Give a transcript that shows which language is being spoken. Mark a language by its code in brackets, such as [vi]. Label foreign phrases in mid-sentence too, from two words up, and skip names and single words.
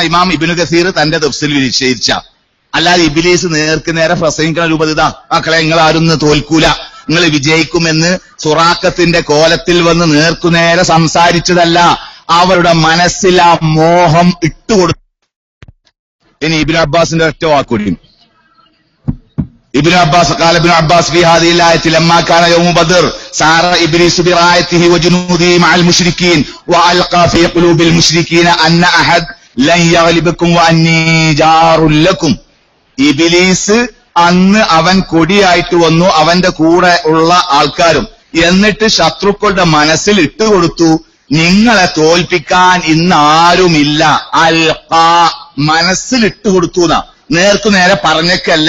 [ml] ഇമാം ഇബ്നു കസീർ തന്റെ തഫ്സീറിൽ നിശ്ചയിച്ച. അല്ലാതെ ഇബ്ലീസ് നേർക്ക് നേരെ പ്രസംഗിക്കുന്ന രൂപത്തിൽ മക്കളെ നിങ്ങൾ ആരും തോൽക്കൂല, നിങ്ങൾ വിജയിക്കുമെന്ന് സുറാഖത്തിന്റെ കോലത്തിൽ വന്ന് നേർക്കുനേരെ സംസാരിച്ചതല്ല, അവരുടെ മനസ്സിൽ ആ മോഹം ഇട്ടുകൊടുത്തു. ഇനി ഇബ്നു അബ്ബാസിന്റെ ഒറ്റ വാക്കുകൂടി. [ar] ابن عباس قال ابن عباس في هذه الآية لما كان يوم بدر سار إبليس برعايته وجنوده مع المشركين وألقى في قلوب المشركين أن أحد لن يغلبكم وأني جار لكم. [ml] ഇബ്ലീസ് അന്ന് അവൻ കൊടിയായിട്ട് വന്നു, അവന്റെ കൂടെ ഉള്ള ആൾക്കാരും, എന്നിട്ട് ശത്രുക്കളുടെ മനസ്സിൽ ഇട്ടുകൊടുത്തു നിങ്ങളെ തോൽപ്പിക്കാൻ ഇന്ന് ആരുമില്ല. അൽഖാ, മനസ്സിൽ ഇട്ടുകൊടുത്തു, നേർക്കു നേരെ പറഞ്ഞേക്കല്ല.